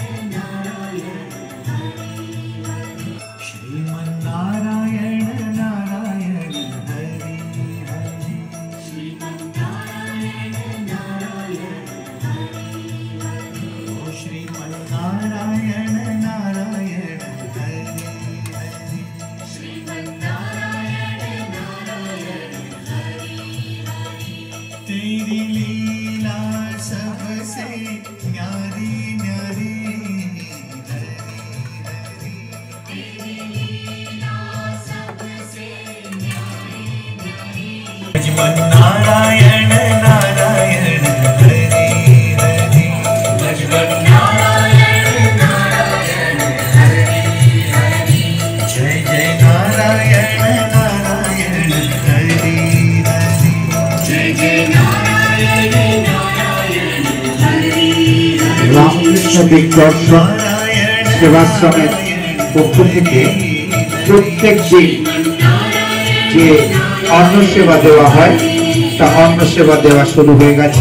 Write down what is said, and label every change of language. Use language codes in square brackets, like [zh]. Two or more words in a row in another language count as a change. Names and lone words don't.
[hi] नारायण हरि हरि श्रीमन्नारायण नारायण हरि हरि श्रीमन्नारायण नारायण हरि हरि ओ श्रीमन्नारायण नारायण हरि हरि श्रीमन्नारायण नारायण तेरी लीला सबसे न्यारी न्यारी हरी हरी तेरी लीला सबसे न्यारी न्यारी श्रीमन्नारायण नारायण हरि हरि श्रीमन्नारायण नारायण हरि हरि जय जय नारायण नारायण हरि हरि जय जय [bn] রামকৃষ্ণ দিগদর্শন সেবাশ্রমের পক্ষ থেকে প্রত্যেক দিন যে অন্ন সেবা দেওয়া হয় তা অন্ন সেবা দেওয়া শুরু হয়ে গেছে।